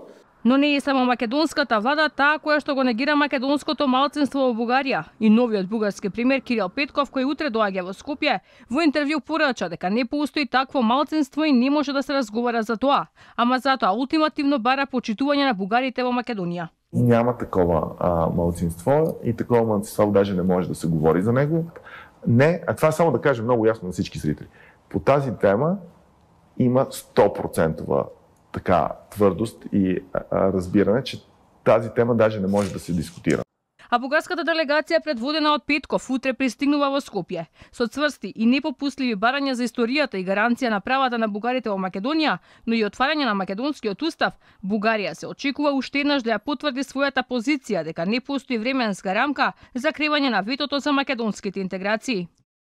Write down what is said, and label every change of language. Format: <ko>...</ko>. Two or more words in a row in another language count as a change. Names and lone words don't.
<mk>Но не е само македонската влада таа која што го негира македонското малцинство во Бугарија. И новиот бугарски премиер Кирил Петков, кој утре доаѓа во Скопје, во интервју порача дека не постои такво малцинство и не може да се разговара за тоа, ама затоа ултимативно бара почитување на бугарите во Македонија.</mk> <bg>Няма такова малцинство и такова малцинство даже не може да се говори за него. Не, а това само да кажем много ясно на всички зрители. По тази тема има 100% така тврдост и разбиране, че тази тема даже не може да се дискутира.</bg> <mk>А бугарската делегација предводена од Петков утре пристигнува во Скопје со цврсти и непопустливи барања за историјата и гаранција на правата на бугарите во Македонија, но и отварање на македонскиот устав. Бугарија се очекува уште еднаш да ја потврди својата позиција дека не постои временска рамка за кривање на ветото за македонските интеграции.</mk>